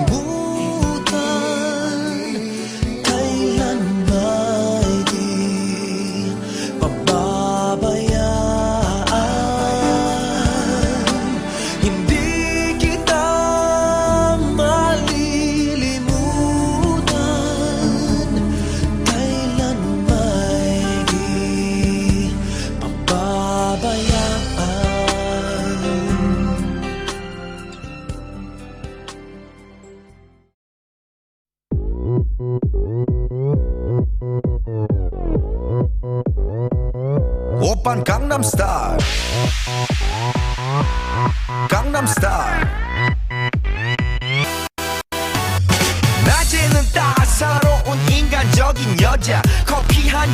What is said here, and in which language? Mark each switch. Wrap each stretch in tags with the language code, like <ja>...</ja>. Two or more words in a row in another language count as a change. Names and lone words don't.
<tl>kailan ba'y di pababayaan? Hindi kita malilimutan. Kailan ba'y di pababayaan?</tl> <ko>오빤 강남스타일 강남스타일 낮에는 따사로운 인간적인 여자 커피 한</ko>